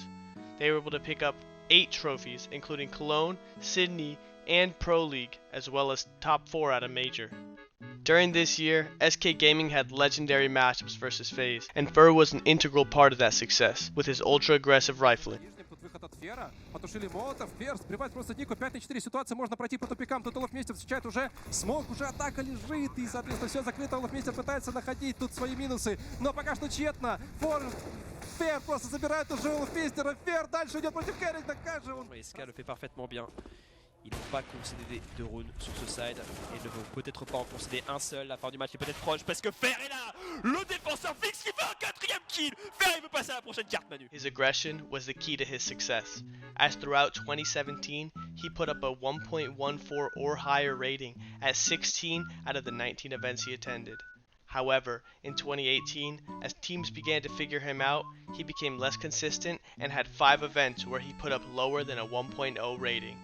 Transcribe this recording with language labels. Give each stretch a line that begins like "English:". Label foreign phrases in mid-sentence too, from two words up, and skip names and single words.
English: They were able to pick up 8 trophies, including Cologne, Sydney, and Pro League, as well as top 4 at a major. During this year, SK Gaming had legendary matchups versus FaZe, and Fur was an integral part of that success, with his ultra-aggressive rifling.
Russian: Выход от Фера, потушили молотов, Фер сбривает просто Нику, 5-4 ситуация, можно пройти по тупикам, тут Олафмейстер встречает уже смог, уже атака лежит, и, соответственно, все закрыто, Олафмейстер пытается находить тут свои минусы, но пока что тщетно, Фер просто забирает уже Олафмейстера, Фер дальше идет против Керригна, как же он...
French: SK le fait parfaitement bien. Ils n'ont pas concédé de runes sur ce side et ne vont peut-être pas en concéder un seul. La fin du match est peut-être proche parce que Fer est là, le défenseur fixe qui fait un 4e kill. Fer il veut passer à la prochaine carte, Manu.
English: His aggression was the key to his success, as throughout 2017 he put up a 1.14 or higher rating at 16 out of the 19 events he attended. However, in 2018, as teams began to figure him out, he became less consistent and had 5 events where he put up lower than a 1.0 rating.